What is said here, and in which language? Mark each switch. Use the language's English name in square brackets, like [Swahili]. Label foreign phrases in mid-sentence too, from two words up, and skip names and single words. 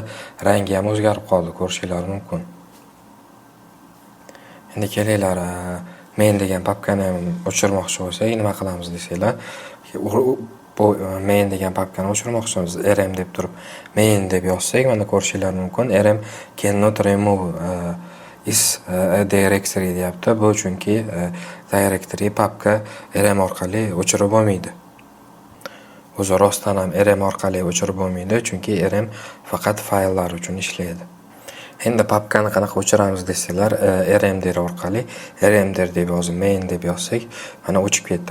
[Uzbek] Rangi ham o'zgarib qoldi, ko'rishingiz mumkin. Endi kelinglar main degan papkani ham o'chirmoqchi bo'lsak, nima qilamiz desanglar, bu main degan papkani o'chirmoqchimiz. rm deb turib main deb yozsak, mana ko'rishingiz mumkin, [English] rm cannot remove is directory deyapti. [Uzbek] Bu chunki directory papka rm orqali o'chirib bo'lmaydi. O'zi rostdan ham rm orqali o'chirib bo'lmaydi, chunki rm faqat fayllar uchun ishlaydi. Endi papkani qanaqa o'chiramiz desanglar, rmdir orqali, rmdir deb yozib, main deb yozsak, mana o'chib ketdi.